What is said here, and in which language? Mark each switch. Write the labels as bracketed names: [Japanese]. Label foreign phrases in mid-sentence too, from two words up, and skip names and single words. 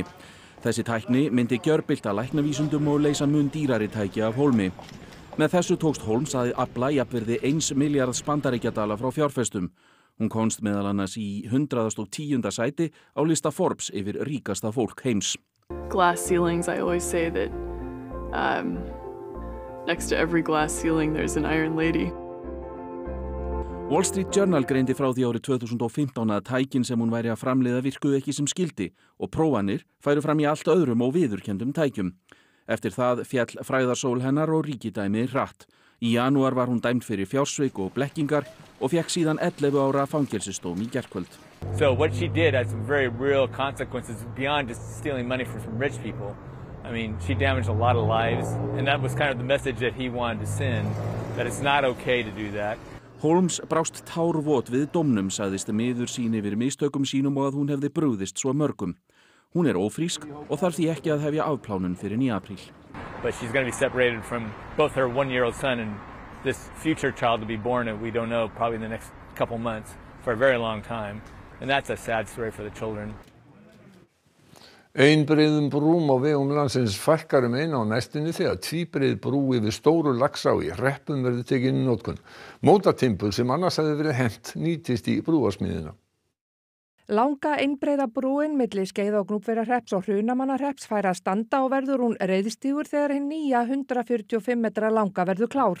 [Icelandic] Þessi tækni myndi gjörbylta læknavísundum og leysa mun dýrari tæki af hólmi. Með þessu tókst Holmes að afla jafnvirði 1 milljarðs bandaríkjadala frá fjárfestum. Hún komst meðal annars í 110. sæti á lista Forbes yfir ríkasta fólk heims. [English] Glass ceilings, I always say that next to every glass ceiling there's an iron lady. [Icelandic] Wall Street Journal greindi frá því árið 2015 að tækin sem hún væri að framleiða virkuðu ekki sem skildi og prófanir færu fram í allt öðrum og viðurkenndum tækjum. Eftir það féll fræðarsól hennar og ríkidæmi hratt. Í janúar var hún dæmd fyrir fjársvik og blekkingar og fékk síðan 11 ára fangelsisdóm í gærkvöld. [English] So what she did has some very real consequences beyond just stealing money from some rich people. I mean, she damaged a lot of lives, and that was kind of the message that he wanted to send, that it's not okay to do that. [Icelandic] Holmes brást tárvot við dómnum, sagðist miður sín yfir mistökum sínum og að hún hefði brugðist svo mörgum. Hún er ófrísk og þarf því ekki að hefja afplánun fyrir í apríl. [English] But she's going to be separated from both her 1-year-old son and this future child to be born that we don't know probably in the next couple months for a very long time. And that's a sad story for the children. [Icelandic] Einbreiðum brúm á vegum landsins fækkar eina á næstunni þegar tvíbreið brú yfir Stóru Laxá í Hreppum verður tekin í notkun. Mótatimbur sem annars hefði verið hent nýtist í brúarsmíðina. Langa einbreiða brúin milli Skeiða og Gnúpverjahrepps og Hrunamannahrepps fær að standa og verður hún reiðstígur þegar hin nýja 145 metra langa verður klár.